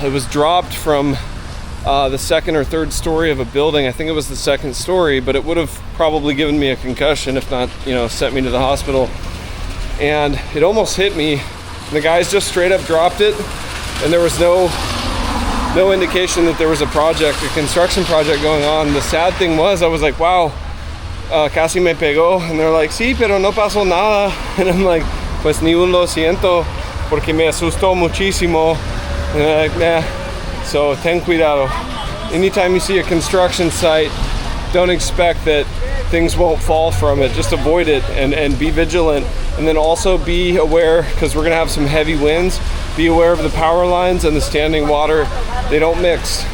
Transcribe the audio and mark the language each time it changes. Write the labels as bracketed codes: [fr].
[en] It was dropped from the second or third story of a building. I think it was the second story, but it would have probably given me a concussion, if not, you know, sent me to the hospital. And it almost hit me. The guys just straight up dropped it, and there was no no indication that there was a construction project going on. The sad thing was, I was like, wow, casi me pegó. And they're like, [es] sí, pero no pasó nada. [en] And I'm like, [es] pues ni un lo siento, porque me asustó muchísimo. [en] And they're like, nah. So [es] ten cuidado. [en] Anytime you see a construction site, don't expect that things won't fall from it. Just avoid it and be vigilant. And then also be aware, because we're gonna have some heavy winds, be aware of the power lines and the standing water. They don't mix.